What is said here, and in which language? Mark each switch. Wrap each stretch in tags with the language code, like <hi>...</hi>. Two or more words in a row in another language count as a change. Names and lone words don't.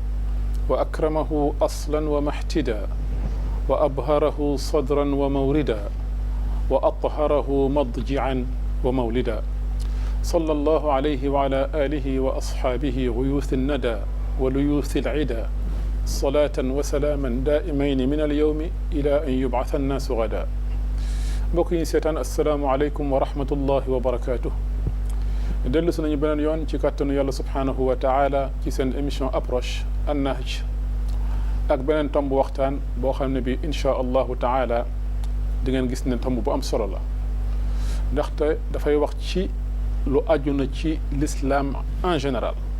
<ar>وأكرمه أصلا ومحتدا وأبهره صدرا وموردا وأطهره مضجعا ومولدا صلى الله عليه وعلى آله وأصحابه غيوث الندى وليوث العدا صلاة وسلاما دائمين من اليوم إلى أن يبعث الناس غدا بقي سيتان السلام عليكم ورحمة الله وبركاته</ar> <wo>dellu si nañu beneen yoon ci kàttanu yàlla</wo> <ar>سبحانه وتعالى</ar> <wo>ci seen émission approche an-Nahj ak beneen tomb waxtaan boo xam ne bi</wo> <ar>إن شاء الله تعالى</ar> <wo>di ngeen gis ne tomb bu am solo la ndaxte dafay wax ci lu aju na ci</wo> <fr>l'islam en général</fr>